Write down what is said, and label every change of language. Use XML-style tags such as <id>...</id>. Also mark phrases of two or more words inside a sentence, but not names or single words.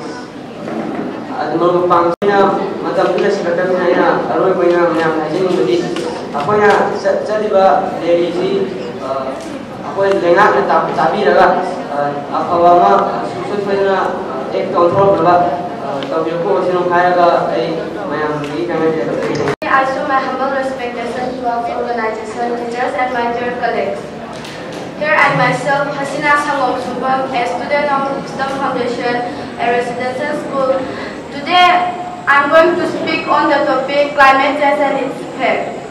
<mni>ꯃꯔꯨꯞ ꯃꯄꯥꯡꯁꯤꯡꯅ ꯃꯇꯝꯗꯨꯗ ꯁꯤꯜꯂꯛꯇꯕꯅꯤꯅ ꯑꯩꯅ ꯑꯔꯣꯏꯕ ꯑꯣꯏꯅ ꯃꯌꯥꯝꯅ ꯍꯥꯏꯖꯅꯤꯡꯕꯗꯤ ꯑꯩꯈꯣꯏꯅ ꯆꯠꯂꯤꯕ ꯔꯦꯂꯤꯁꯤ ꯑꯩꯈꯣꯏ ꯂꯩꯉꯥꯛꯅ ꯇꯥꯕꯤꯔꯒ ꯑꯐꯕ ꯑꯃ ꯁꯨꯡꯁꯣꯏ ꯁꯣꯏꯗꯅ ꯑꯦꯛ ꯇꯧꯊꯣꯔꯛꯅꯕ ꯇꯧꯕꯤꯔꯛꯄ ꯑꯣꯏꯁꯅꯨ ꯍꯥꯏꯔꯒ ꯑꯩ ꯃꯌꯥꯝꯒꯤ ꯀꯃꯦꯟꯠ ꯇꯧꯖꯔꯤ.</mni> <en>I show my humble respectation to our organization, teachers and my dear colleagues. Here I myself, Hasina Sangom Subam, a student of Wisdom Foundation, a residential school. Today I am going to speak on the topic climate change and its effect.</en>